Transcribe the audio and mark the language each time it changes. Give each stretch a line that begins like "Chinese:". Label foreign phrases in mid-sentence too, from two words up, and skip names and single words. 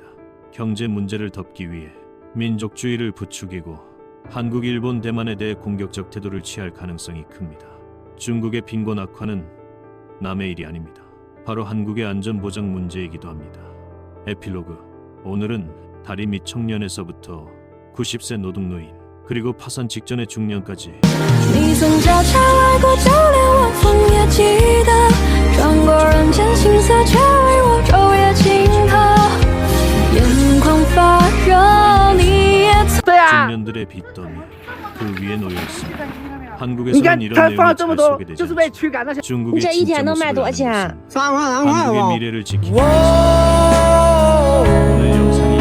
Korean: 경제 문제를 덮기 위해 민족주의를 부추기고 한국, 일본, 대만에 대해 공격적 태도를 취할 가능성이 큽니다. 중국의 빈곤 악화는 남의 일이 아닙니다. 바로 한국의 안전보장 문제이기도 합니다. 에필로그. 오늘은 다리 밑 청년에서부터 90세 노동노인, 그리고 파산 직전의 중년까지.
Chinese: 你曾悄悄来过，就连晚风也记得，转过人间青涩，却为我昼夜静候。眼眶发热，你也曾。
Korean: 중년들의 빚더미 그 위에 놓여 있습니다. 한국에서는 이런 내용이 잘 소개되지 않습니다. 중국의 진짜 모습을 아는 것은 한국의 미래를 지키기 위해서. 오늘 영상